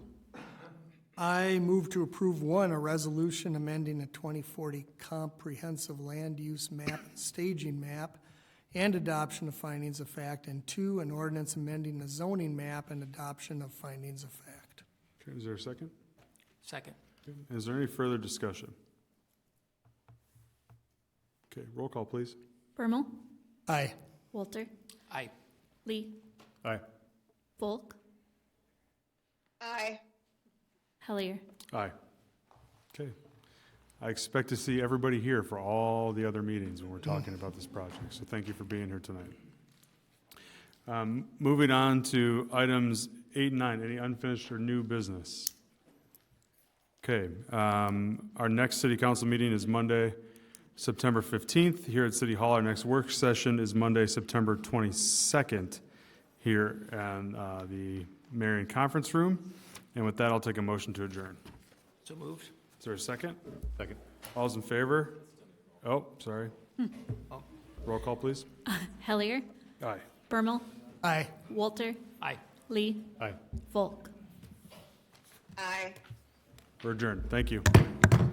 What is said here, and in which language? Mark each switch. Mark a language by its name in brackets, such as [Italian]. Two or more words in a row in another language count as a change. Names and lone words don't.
[English] I move to approve, one, a resolution amending a 2040 comprehensive land use map and staging map and adoption of findings of fact, and two, an ordinance amending the zoning map and adoption of findings of fact. Okay, is there a second? Second. Okay, is there any further discussion? Okay, roll call, please. Bermal, Aye. Walter, Aye. Lee, Aye. Volk, Aye. Hellier. Aye. Okay. I expect to see everybody here for all the other meetings when we're talking about this project, so thank you for being here tonight. Moving on to items 8 and 9, any unfinished or new business? Okay, our next city council meeting is Monday, September 15th here at City Hall. Our next work session is Monday, September 22nd here in the Marion Conference Room. And with that, I'll take a motion to adjourn. So moved. Is there a second? Second. All's in favor? Oh, sorry. Oh. Roll call, please. Hellier, Aye. Bermal, Aye. Walter, Aye. Lee, Aye. Volk. Aye. We're adjourned. Thank you.